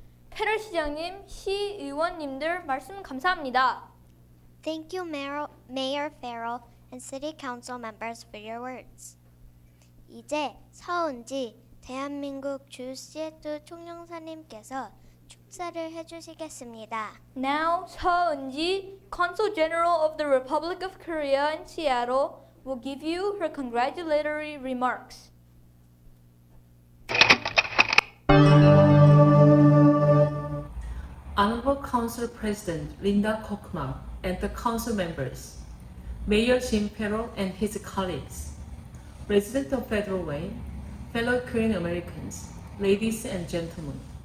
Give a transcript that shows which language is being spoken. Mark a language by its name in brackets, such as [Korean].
[Korean] 페럴 시장님, 시의원님들 말씀 감사합니다. [English] Thank you, Mayor Ferrell and City Council members for your words. [Korean] 이제 서은지 대한민국 주 시애틀 총영사님께서 축사를 해주시겠습니다. [English] Now, 서은지, Consul General of the Republic of Korea in Seattle, will give you her congratulatory remarks. Honorable Council President Linda Kokma and the Council members, Mayor Jim Ferrell and his colleagues, residents of Federal Way, fellow Korean Americans, ladies and gentlemen.